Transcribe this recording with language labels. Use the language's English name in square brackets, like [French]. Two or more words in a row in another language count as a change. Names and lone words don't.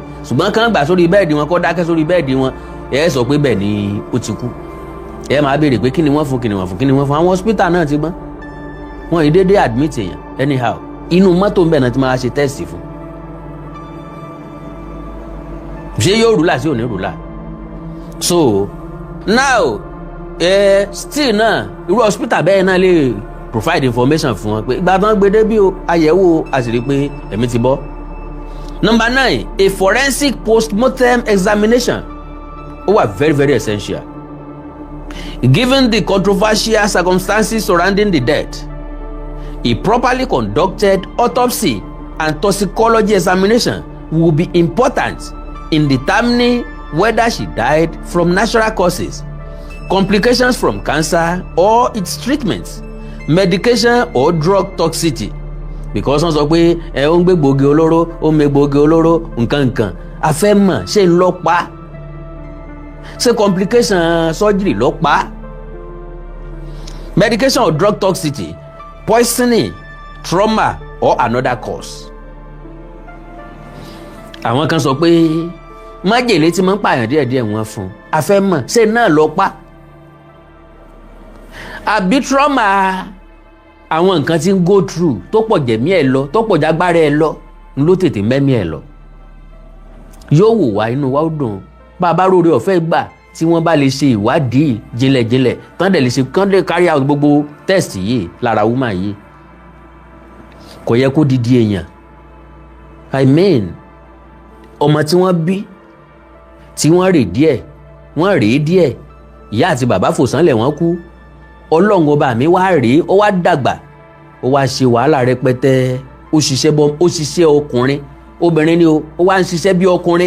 [Yoruba] Ṣùgbọ́n kàn gbà sórí bẹ́ẹ̀dì wọn, kó dákẹ́ sórí bẹ́ẹ̀dì wọn, ẹ sọ pé bẹ́ẹ̀ ni ó ti kú. Ẹ máa béèrè pé kí ni wọ́n fún. Àwọn hospital náà ti gbọ́n. Wọ́n yìí dédé admit èèyàn anyhow. Inú mọ́tò ń bẹ̀ náà ti máa ṣe test fún. Ṣé yóò rúlà, sí ò ní rúlà. [English] So now still [Yoruba] náà irú hospital bẹ́ẹ̀ náà lè provide information fún wọn pé ìgbà tó ń gbé débí o, àyẹ̀wò àṣírí pé ẹ̀mí ti bọ́. [English] Number 9, a forensic post-mortem examination. [Yoruba] Ó wà [English] very very essential. Given the controversial circumstances surrounding the death, a properly conducted autopsy and toxicology examination will be important in determining whether she died from natural causes, complications from cancer or its treatment, medication or drug toxicity. [Yoruba] Because wọ́n sọ pé ó ń gbé gbòógì olóró, ó ń mẹ gbòógì olóró, nǹkan a fẹ́ mọ̀ ṣé ń lọ pa, ṣé [English] complication surgery [Yoruba] lọ pa, [English] medication or drug toxicity, poisoning, trauma or another cause. [Yoruba] Àwọn kan sọ pé májèlé tí máa ń pààyàn díẹ̀díẹ̀ wọ́n fún, a fẹ́ mọ̀ ṣé náà lọ pa, àbí trauma àwọn nǹkan tí ń [English] go through [Yoruba] tó pọ̀ jẹ̀mí ẹ̀ lọ, tó pọ̀ jágbára ẹ̀ lọ ló tètè mẹ́mí ẹ̀ lọ. Yóò wò wá, inú wa ó dùn bá a bá róore ọ̀fẹ́ gbà tí wọ́n bá lè ṣe ìwádìí jinlẹ̀jinlẹ̀ tán dẹ̀ lè ṣe kán dẹ̀ [English] carry out [Yoruba] gbogbo test yìí lára woman yìí. Kò yẹ kó didi èèyàn. [English] I mean [Yoruba] ọmọ tí wọ́n bí tí wọ́n rèé díẹ̀ ìyá àti bàbá fòsánlẹ̀ wọ́n kú. Ọlọ́run ọba mi wá rèé, ó wá dàgbà, ó wá ṣe wàhálà rẹpẹtẹ, ó ṣiṣẹ́ ọkùnrin, obìnrin ni ó wá ń ṣiṣẹ́ bí ọkùnrin.